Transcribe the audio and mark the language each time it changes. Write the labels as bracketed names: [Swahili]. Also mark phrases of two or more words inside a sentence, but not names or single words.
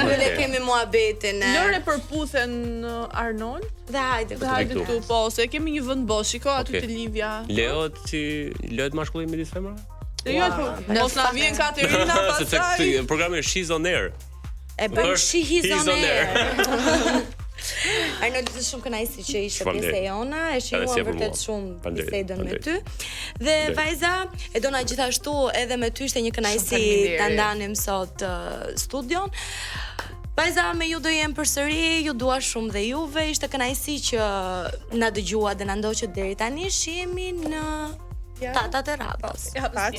[Albanian] më ne kemi muhabetin. Lëre përputhen Arnold. Dhe hajde. Dhe hajde këtu. këtu, po, se kemi një vend bosh, shiko aty Okej. te Livia. Lejohet mashkullim midis femrave? Jo, mos na vjen Katerina Sepse pastaj. këtë programi është She's on Air. E bën Është shi his He's on on air. air. Arnold është shumë kënaqësi që ishe Faleminderit. pjesë e jona, e shijuam Kënaqësia për vërtet mua. shumë Faleminderit, bisedën me ty. faleminderit. Dhe vajza, e dona gjithashtu edhe me ty ishte një kënaqësi faleminderit. ta ndanim sot studion. Vajza, me ju do jem përsëri, ju dua shumë dhe juve, ishte kënaqësi që na dëgjua dhe na ndoqët deri tani, shihemi në Tatat e Radhës.